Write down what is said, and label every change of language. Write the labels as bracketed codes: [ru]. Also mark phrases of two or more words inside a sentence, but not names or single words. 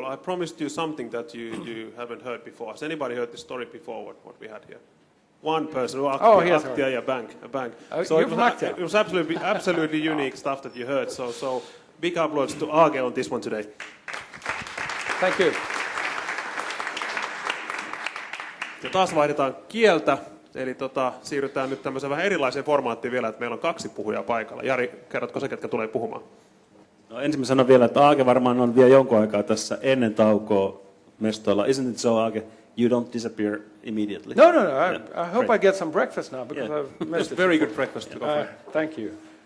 [en] I promised you something that you haven't heard before. Has anybody heard the story before, what we had here? One person. A bank. So it was absolutely unique stuff that you heard. So big applause to Aage on this one today. Thank you. [fi] Ja taas vaihdetaan kieltä. Eli siirrytään nyt tämmöiseen vähän erilaiseen formaattiin vielä, että meillä on 2 puhujaa paikalla. Jari, kerrotko se, ketkä tulee puhumaan? No, ensin mä sanon vielä, että Aage varmaan on vielä jonkun aikaa tässä ennen taukoa mestoilla. [en] Isn't it so, Aage? You don't disappear immediately. No. I hope I get some breakfast now because I've missed It's very good breakfast to go for. Thank you.